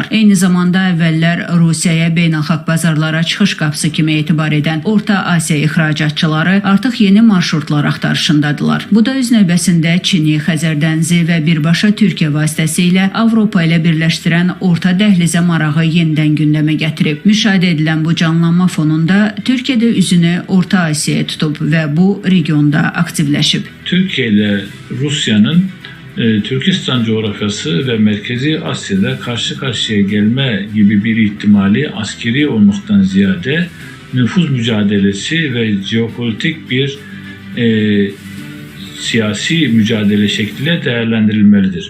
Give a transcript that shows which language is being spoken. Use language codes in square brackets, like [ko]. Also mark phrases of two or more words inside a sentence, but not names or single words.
[az] Eyni zamanda əvvəllər Rusiyaya beynəlxalq bazarlara çıxış qapısı kimi etibar edən Orta Asiya ixracatçıları artıq yeni marşrutlar axtarışındadılar. Bu da öz növbəsində Çini, Xəzər dənizi və birbaşa Türkiyə vasitəsilə Avropa ilə birləşdirən Orta dəhlizə marağı yenidən gündəmə gətirib. Müşahidə edilən bu canlanma fonunda Türkiyədə üzünü Orta Asiyaya tutub və bu regionda aktivləşib. [tr] Türkiye ile Rusya'nın Türkistan coğrafyası ve Merkezi Asya'da karşı karşıya gelme gibi bir ihtimali askeri olmaktan ziyade nüfuz mücadelesi ve jeopolitik bir siyasi mücadele şekliyle değerlendirilmelidir.